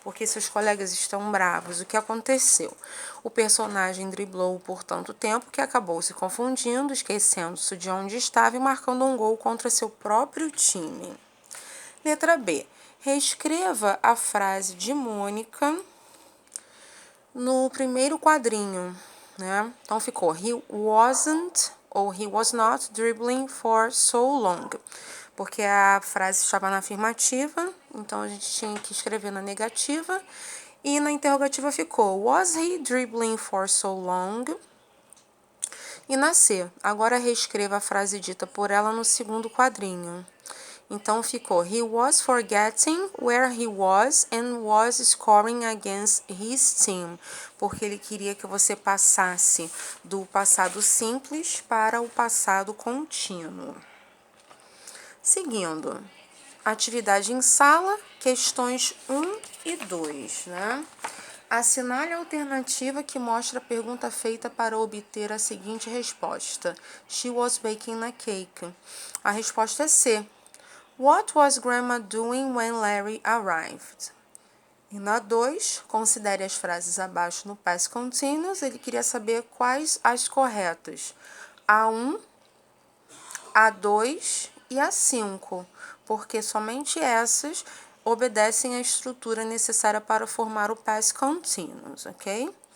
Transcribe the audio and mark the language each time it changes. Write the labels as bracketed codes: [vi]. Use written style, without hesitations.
[pt] Porque seus colegas estão bravos. O que aconteceu? O personagem driblou por tanto tempo que acabou se confundindo, esquecendo-se de onde estava e marcando um gol contra seu próprio time. Letra B. Reescreva a frase de Mônica no primeiro quadrinho, né? Então ficou: [en] he wasn't ou he was not dribbling for so long. [pt] Porque a frase estava na afirmativa, então a gente tinha que escrever na negativa. E na interrogativa ficou: [en] was he dribbling for so long? [pt] E na C, agora reescreva a frase dita por ela no segundo quadrinho. Então ficou: [en] he was forgetting where he was and was scoring against his team. [pt] Porque ele queria que você passasse do passado simples para o passado contínuo. Seguindo, atividade em sala, questões 1 e 2, né? Assinale a alternativa que mostra a pergunta feita para obter a seguinte resposta. [en] She was baking a cake. [pt] A resposta é C. [en] What was Grandma doing when Larry arrived? [pt] E na 2, considere as frases abaixo no past continuous. Ele queria saber quais as corretas. A1, A2 e A5, porque somente essas obedecem à estrutura necessária para formar o past continuous, ok?